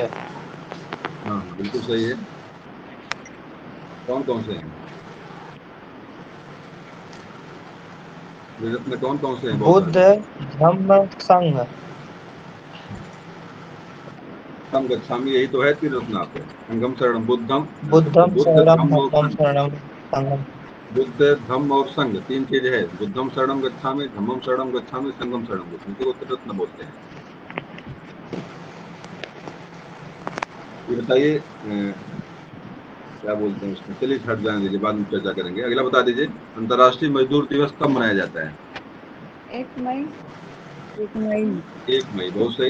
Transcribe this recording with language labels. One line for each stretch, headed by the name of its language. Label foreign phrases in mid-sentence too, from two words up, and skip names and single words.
Hindi: हाँ हाँ, बिल्कुल सही है। कौन कौन से हैं त्रिरत्न? कौन कौन से हैं बौद्ध बुद्ध, धर्म में? धम्म, संघ।
Pali: संगम गच्छामि,
Hindi: यही तो है त्रिरत्न आपके।
Pali: संगम शरणम बुद्धम, बुद्धम बुद्ध शरणम
Hindi: धम्म और
Pali: धम्मम संघ। शरणम संघम।
Hindi: बुद्ध धम्म और संघ तीन चीज है।
Pali: बुद्धम शरणम गच्छामि, धम्मम शरणम गच्छामि, संगम शरणम गच्छामि,
Hindi: इसी को त्रिरत्न बोलते हैं। ये बताइए क्या बोलते हैं उसमें, चलिए हट जाने दीजिए, बाद में चर्चा करेंगे। अगला बता दीजिए, अंतर्राष्ट्रीय मजदूर दिवस कब मनाया जाता है? 1 मई। 1 मई, बहुत सही।